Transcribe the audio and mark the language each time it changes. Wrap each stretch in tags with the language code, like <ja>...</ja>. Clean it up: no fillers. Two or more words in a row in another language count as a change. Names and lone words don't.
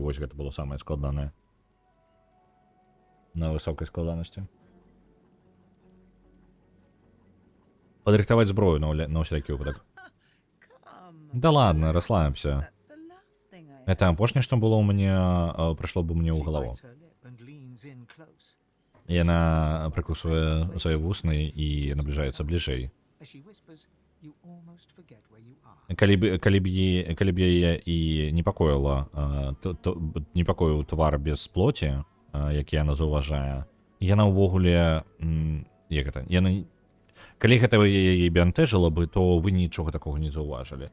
<be>Вось гэта было самае складанае. На высокай складанасці. Падрыхтаваць зброю на ўсякі выпадак.</be> <ru>Да ладно, расслабімся.</ru> <be>Это апошняе, што было ў мяне, прыйшло бы мне ў галаву.</be> <en>Bites her lip and leans in close.</en> <be>Яна прыкусвае свае вусны і набліжаецца бліжэй.</be> <en>As she whispers, you almost forget where you are.</en> <be>Калі б яе і непакоіў твар без плоці, які яна заўважае, яна ўвогуле, як гэта, калі гэта яе бянтэжыла бы, то вы нічога такога не заўважылі.</be>